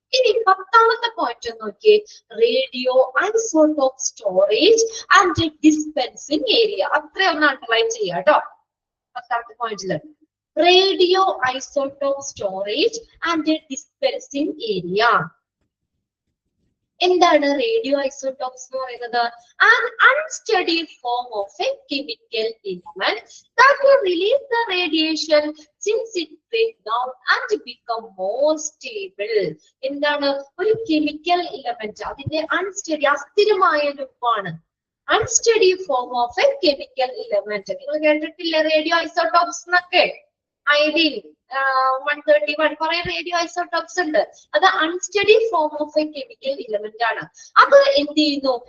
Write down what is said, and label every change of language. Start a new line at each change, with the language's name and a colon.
Malayalam: ഇനി 10ാമത്തെ പോയിന്റ് നോക്കിയേ, radio isotope storage and dispensing area. അത്രയൊന്ന് underline ചെയ്യാം കേട്ടോ. 10ാമത്തെ പോയിന്റില് radio isotope storage and dispensing area. എന്താണ് റേഡിയോ ഐസോടോപ്സ് എന്ന് പറയുന്നത്?
English: An unsteady form of a chemical element that will release the radiation since it breaks down and become more stable.
Malayalam: എന്താണ് ഒരു chemical element? അതിന്റെ unsteady, അസ്ഥിരമായ രൂപമാണ്.
English: Unsteady form of a chemical element.
Malayalam: നിങ്ങൾ കേട്ടിട്ടില്ലേ radio isotopes എന്നൊക്കെ? Iodine 131 കുറെ radio isotopes ഉണ്ട്. അത്
English: unsteady form of a chemical element
Malayalam: ആണ്. അത് എന്ത് ചെയ്യുന്നു?